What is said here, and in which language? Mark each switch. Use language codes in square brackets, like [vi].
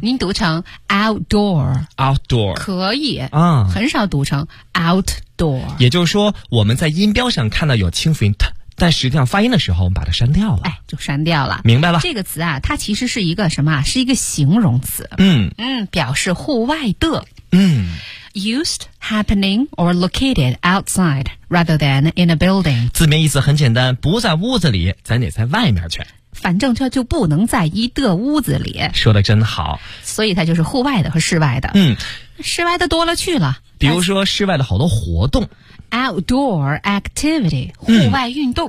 [zh] 您读成 outdoor。 [en] outdoor。 [zh] 可以。啊，嗯。很少读成 outdoor。也就是说我们在音标上看到有轻辅音特，但实际上发音的时候我们把它删掉了。哎，就删掉了。明白了。这个词啊，它其实是一个什么，是一个形容词。嗯。嗯，表示户外的。 [en] Used, happening, or located outside, rather than in a building. [zh] 字面意思很简单，不在屋子里，咱得在外面去。反正这就不能在一的屋子里。说得真好。所以它就是户外的和室外的。嗯，室外的多了去了。比如说室外的好多活动 [en] outdoor activity [zh] 户外运动、